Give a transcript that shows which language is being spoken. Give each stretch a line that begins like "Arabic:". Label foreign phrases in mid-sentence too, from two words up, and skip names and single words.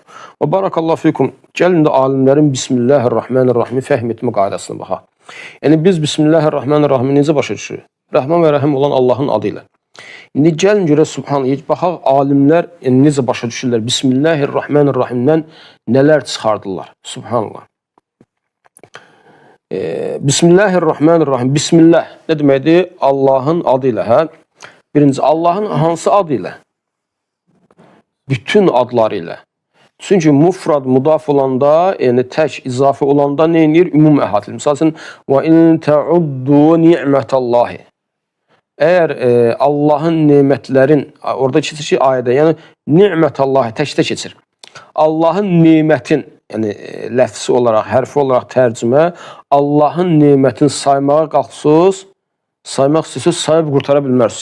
Azerbaijani: Və
Arabic: بارك الله فيكم,
Azerbaijani: gəlin də alimlərin Bismillahirrahmanirrahimi fəhm etmə qaydasına baxaq. Yəni biz Bismillahirrahmanirrahimi necə başa düşürük? Rəhman və Rəhim olan Allahın adı ilə. İndi gəlin görə subhanallah, baxaq alimlər necə başa düşürlər? Bismillahirrahmanirrahimdən nələr çıxardılar? Subhanallah.
Arabic: بسم الله الرحمن الرحيم.
Azerbaijani: Bismillah nə deməkdir? Allahın adı ilə, hə? Birinci, Allahın hansı adı ilə? Bütün adları ilə. Çünki mufrad, mudaf olanda, yəni tək, izafi olanda nə edir? Ümum əhatili. Misal üçün,
Arabic: وَاِنْ تَعُدُّوا نِعْمَةَ اللّٰهِ.
Azerbaijani: Əgər Allahın nemətlərin, orada keçir ki, ayədə, yəni ni'mətəllahi təkdə keçir. Allahın nemətin, yəni ləfsi olaraq, hərfi olaraq tərcümə, Allahın nemətin saymağa qalxsız, saymaq istəsəz sayıb qurtara bilmərsiniz.